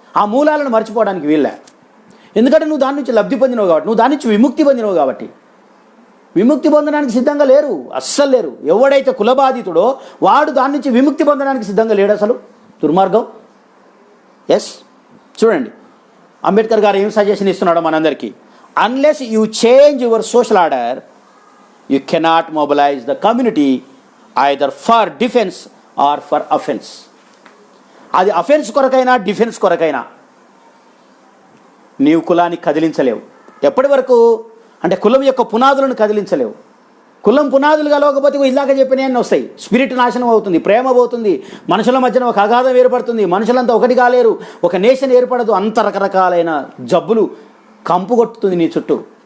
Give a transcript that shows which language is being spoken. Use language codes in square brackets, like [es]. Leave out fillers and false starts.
[te] ఆ మూలాలను మర్చిపోవడానికి వీళ్ళే. ఎందుకంటే నువ్వు దాని నుంచి లబ్ధి పొందినవు కాబట్టి, నువ్వు దాని నుంచి విముక్తి పొందినవు కాబట్టి. విముక్తి పొందడానికి సిద్ధంగా లేరు, అస్సలు లేరు. ఎవడైతే కులబాధితుడో వాడు దాని నుంచి విముక్తి పొందడానికి సిద్ధంగా లేడు. అసలు దుర్మార్గం. ఎస్, చూడండి అంబేద్కర్ గారు ఏం సజెషన్ ఇస్తున్నాడో మనందరికీ. [en] Unless you change your social order, you cannot mobilize the community either for defense or for offence. [te] అది అఫెన్స్ కొరకైనా డిఫెన్స్ కొరకైనా నీవు కులాన్ని కదిలించలేవు. ఎప్పటి వరకు అంటే కులం యొక్క పునాదులను కదిలించలేవు. కులం పునాదులు కలవకపోతే ఇందాక చెప్పినవన్నీ వస్తాయి. స్పిరిట్ నాశనం అవుతుంది, ప్రేమ పోతుంది, మనుషుల మధ్యన ఒక అగాధం ఏర్పడుతుంది, మనుషులంతా ఒకటి కాలేరు, ఒక నేషన్ ఏర్పడదు, అంత రకరకాలైన జబ్బులు కంపు కొట్టుతుంది నీ చుట్టూ.